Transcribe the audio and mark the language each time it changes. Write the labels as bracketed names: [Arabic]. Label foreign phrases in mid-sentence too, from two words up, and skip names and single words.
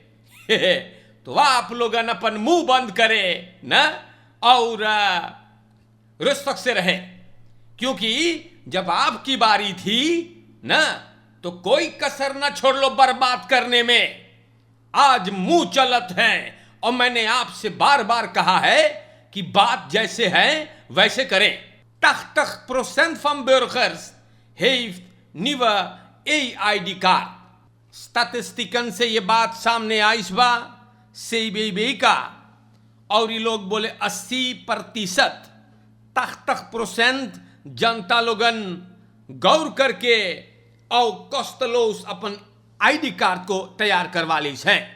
[Caribbean Hindustani] तो आप लोगन अपन मुंह बंद करे ना और रुस्तक से रहे, क्योंकि जब आपकी बारी थी ना तो कोई कसर न छोड़ लो बर्बाद करने में। आज मुंह चलत हैं और मैंने आपसे बार बार कहा है कि बात जैसे है वैसे करें. [Dutch] 80% van burgers heeft nieuwe EID-kaart. [Caribbean Hindustani] स्टैटिस्टिकन से ये बात सामने आई बा CBB का, और ये लोग बोले 80%, 80% जनता लोगन गौर करके और कॉस्टलोस अपन आईडी कार्ड को तैयार करवा ली है.